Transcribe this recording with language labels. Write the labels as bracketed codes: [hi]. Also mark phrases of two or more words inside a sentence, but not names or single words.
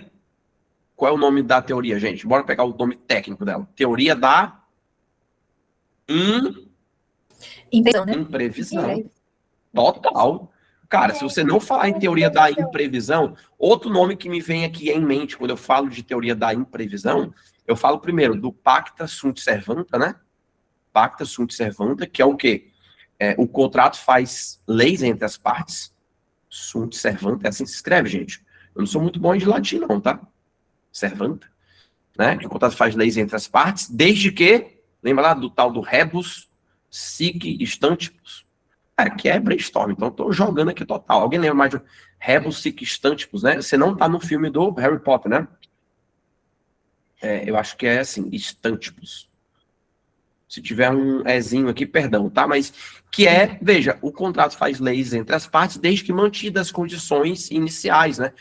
[pt] Qual é o nome da teoria, gente? Bora pegar o nome técnico dela. Teoria da imprevisão. Total. Cara, se você não falar em teoria da imprevisão, outro nome que me vem aqui em mente quando eu falo de teoria da imprevisão eu falo primeiro do [la] pacta sunt servanda, [pt] né? [la] Pacta sunt servanda, [pt] que é o quê? O contrato faz leis entre as partes. [la] Sunt servanda, [pt] é assim que se escreve, gente. Eu não sou muito bom de latim, não, tá? Servanda, né? Que o contrato faz leis entre as partes, desde que, lembra lá do tal do [la] rebus sic stantibus? [pt] Que é brainstorm, então tô jogando aqui total. Alguém lembra mais de [la] rebus sic stantibus, [pt] né? Você não tá no filme do Harry Potter, né? Eu acho que é assim, stantibus. Se tiver um ezinho aqui, perdão, tá? Mas que veja, o contrato faz leis entre as partes desde que mantidas as condições iniciais, né?